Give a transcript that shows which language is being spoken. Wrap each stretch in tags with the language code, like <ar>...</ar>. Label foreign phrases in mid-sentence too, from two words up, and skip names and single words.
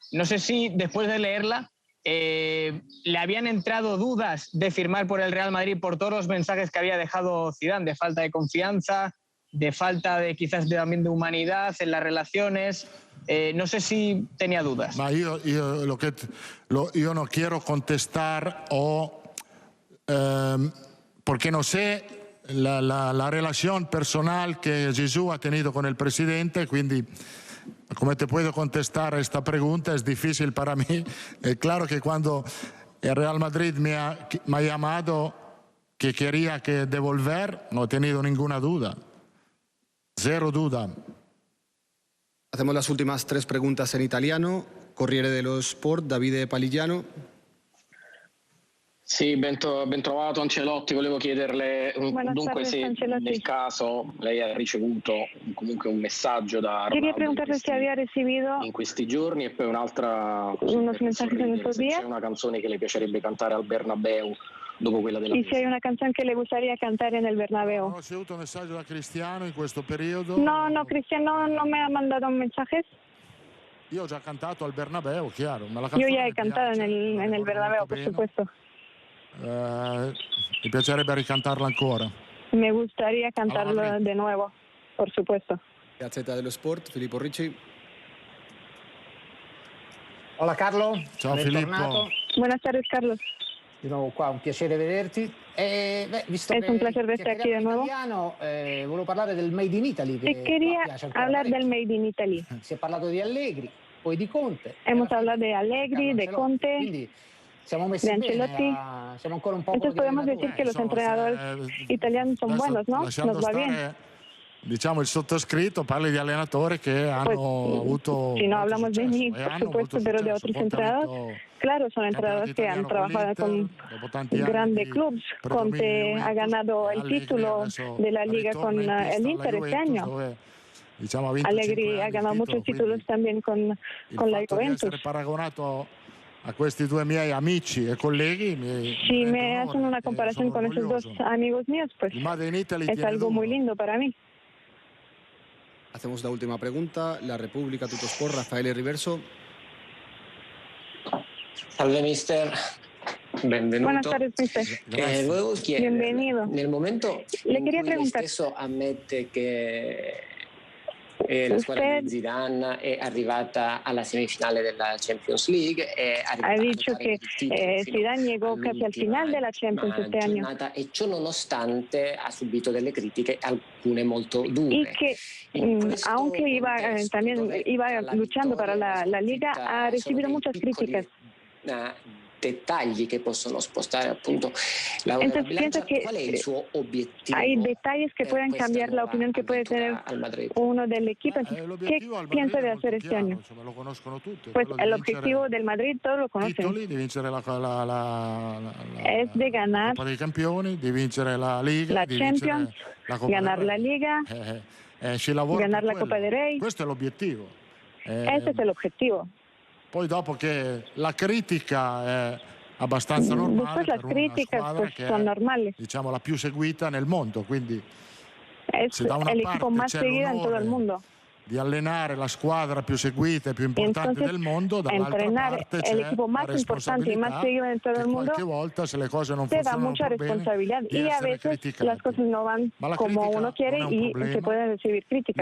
<es>No sé si después de leerla le habían entrado dudas de firmar por el Real Madrid por todos los mensajes que había dejado Zidane, de falta de confianza, de falta de quizás también de humanidad en las relaciones. No sé si tenía dudas. Yo no quiero contestar porque no sé la relación personal que Jesús ha tenido con el presidente,</es> <it>quindi come</it> <es>te puedo contestar a esta pregunta es difícil para mí. Claro que cuando el Real Madrid me ha llamado que quería que devolver, no he tenido ninguna duda. Cero duda. Hacemos las últimas 3 preguntas en italiano.</es> <it>Corriere dello Sport, Davide Paligiano. Sì, ben trovato Ancelotti. Volevo chiederle dunque se Ancelotti. nel caso lei ha ricevuto comunque un messaggio da</it> <es>Quería Ronaldo preguntarle si había recibido</es> <it>in questi giorni e poi un'altra</it> <es>unos mensajes en estos</es> <it>se</it> <es>días</es> <it>c'è una canzone che le piacerebbe cantare al Bernabéu dopo quella della</it> <es>y si hay una canción que le gustaría cantar en el Bernabéu. ¿No ha ricevuto un mensaje de Cristiano en</es> <it>questo periodo?</it> <es>No, Cristiano no me ha mandado mensajes.</es> <it>Io ho già cantato al Bernabéu, chiaro.</it> <es>Yo ya he cantado en el Bernabéu, por supuesto.</es> <it>Mi piacerebbe ricantarla ancora.</it> <es>Me gustaría cantarlo de nuevo, por supuesto.</es> <it>Gazzetta dello Sport, Filippo Ricci.</it> <es>Hola Carlo.</es> <it>Ciao Bentornato. Filippo.</it> <es>Buenas tardes, Carlos.</es> <it>Di nuovo qua, un piacere vederti. Visto</it> <es>es un placer verte aquí de nuevo.</es> <it>Volevo parlare del Made in Italy.</it> <es>Te quería hablar del Made in Italy.</es> <it>Si è parlato di Allegri, poi di Conte.</it> <es>Hemos hablado de Allegri, de Conte,</es> <it>Quindi siamo messi</it> <es>de Ancelotti.</es> <it>bene, siamo ancora un po'</it> <es>Entonces podemos decir que los entrenadores italianos son buenos, ¿no? Nos va bien.</es> <it>Diciamo il sottoscritto parla di allenatori che hanno avuto.</it> <es>Si no hablamos de mí, por supuesto, pero de otros entrenadores. Claro, son entrenadores que han trabajado con grandes clubes. Conte ha ganado el título de la Liga con el Inter este año. Allegri ha ganado muchos títulos también con la Juventus.</es> <it>Paragonato a questi due miei amici e colleghi.</it> <es>Si me hacen una comparación con esos dos amigos míos, pues es algo muy lindo para mí. Hacemos la última pregunta.</es> <it>La Repubblica, Tuttosport, Raffaele Riverso. Salve mister, benvenuto.</it> <es>Buenas tardes, mister. Luego Bienvenido.</es> <it>Nel momento</it> <es>Le</es> <it>in</it> <es>quería</es> <it>cui lei</it> <es>preguntar.</es> <it>stesso ammette che La squadra di Zidane è arrivata alla semifinale della Champions League.</it> <es>Ha dicho que Zidane llegó casi al final de la Champions este año.</es> <it>E ciò nonostante ha subito delle critiche, alcune molto dure.</it> <es>Y que aunque también iba luchando para la Liga, ha recibido muchas críticas.</es> <it>Dettagli che possono spostare appunto la bilancia.</it> <es>¿Cuál es el</es> <it>suo obiettivo?</it> <es>Hay detalles que pueden cambiar la opinión que puede tener uno del equipo. ¿Qué piensa de hacer este año? Pues el objetivo del Madrid todos lo conocen. Es de ganar</es> <it>Coppa dei Campioni, di vincere la Liga,</it> <es>la</es> <it>di</it> <es>Champions, ganar la Liga, ganar la Copa del Rey.</es> <it>Questo è l'obiettivo.</it> <es>Ese es el objetivo.</es> <it>Poi dopo che la critica è abbastanza normale,</it> <es>después las críticas pues son normales.</es> <it>Diciamo la più seguita nel mondo, quindi</it> <es>es el equipo más seguido en todo el mundo.</es> <it>Di allenare la squadra più seguita e più importante del mondo, dall'altra parte</it> <es>el equipo más importante y más seguido en todo el mundo,</es> <it>qualche volta se le cose non</it> <es>te da</es> <it>funzionano</it> <es>mucha responsabilidad</es> <it>bene,</it> <es>y a veces las cosas no van como uno quiere y se pueden recibir críticas.</es>